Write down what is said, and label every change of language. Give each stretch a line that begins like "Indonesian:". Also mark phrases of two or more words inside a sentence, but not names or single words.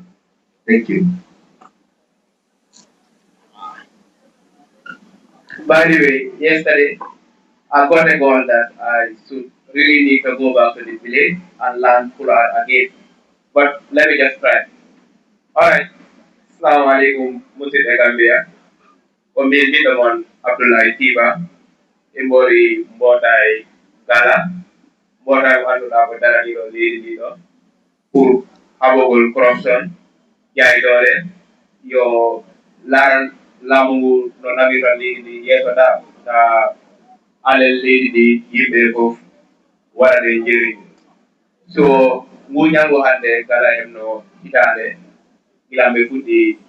English: Thank you. By the way, yesterday I got a goal that I should really need to go back to the village and learn Quran again. But let me just try. Alright.
Arabic: السلام عليكم, Musid Gambia.
Fula: Ko min mbiɗo mon Abdoulaye Tiba e mbori mbootaay Gala mbootaay mo annduɗaa ko daraniɗo leydi ndi ɗo pour haɓogol corruption jaay doole yo laaran laamu ngu no nawira leydi ndi yeesoɗa ta alel leydi ndi yimɓe fof waɗane njëriñ so ngu ñango hannde Gala en no hitaande gilam ɓe fuɗɗi